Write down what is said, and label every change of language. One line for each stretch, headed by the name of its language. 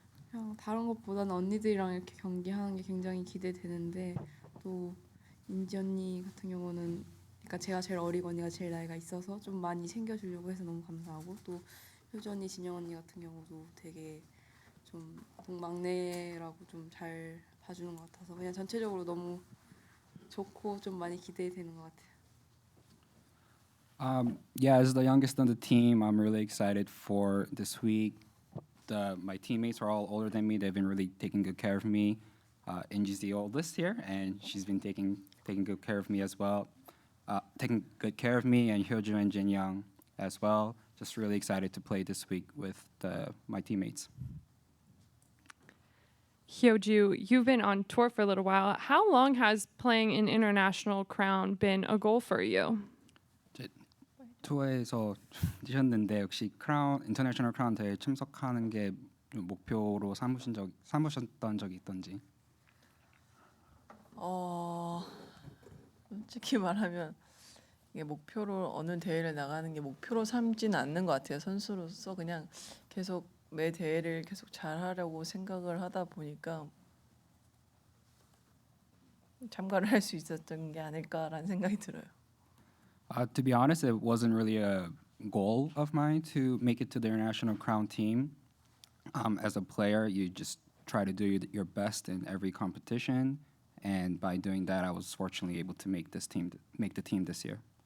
Korean: 그냥 다른 것보다는 언니들이랑 이렇게 경기하는 게 굉장히 기대되는데 또 인지 언니 같은 경우는 그러니까 제가 제일 어리고 언니가 제일 나이가 있어서 좀 많이 챙겨주려고 해서 너무 감사하고 또 효주 언니, 진영 언니 같은 경우도 되게 좀 막내라고 좀 잘 봐주는 것 같아서 그냥 전체적으로 너무 좋고 좀 많이 기대되는 것 같아요.
English: Yeah, as the youngest on the team, I'm really excited for this week. My teammates are all older than me. They've been really taking good care of me. Inji's the oldest here, and she's been taking good care of me as well. Taking good care of me, and Hyoju and Jin Young as well. Just really excited to play this week with my teammates. Hyoju, you've been on tour for a little while. How long has playing an international crown been a goal for you?
Korean: 투어에서 뛰셨는데 역시 인터내셔널 크라운 대회에 참석하는 게 목표로 삼으셨던 적이 있던지. 솔직히 말하면 이게 목표로 어느 대회를 나가는 게 목표로 삼지는 않는 것 같아요. 선수로서 그냥 계속 매 대회를 계속 잘하려고 생각을 하다 보니까 참가를 할 수 있었던 게 아닐까라는 생각이 들어요.
English: To be honest, it wasn't really a goal of mine to make it to the international crown team. As a player, you just try to do your best in every competition, and by doing that, I was fortunately able to make the team this year.